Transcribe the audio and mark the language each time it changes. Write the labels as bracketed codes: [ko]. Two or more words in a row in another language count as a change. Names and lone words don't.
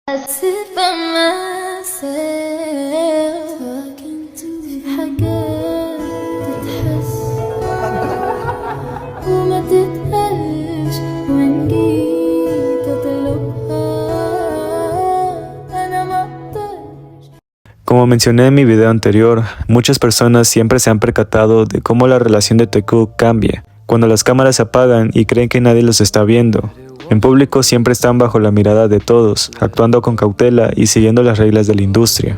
[en] sit by myself talking to [ar] في حاجات تتحس وما تتقالش وإن جيت أطلبها أنا ما أقدرش. [es] Como mencioné en mi video anterior, muchas personas siempre se han percatado de cómo la relación de Taekook cambia cuando las cámaras se apagan y creen que nadie los está viendo. En público siempre están bajo la mirada de todos, actuando con cautela y siguiendo las reglas de la industria.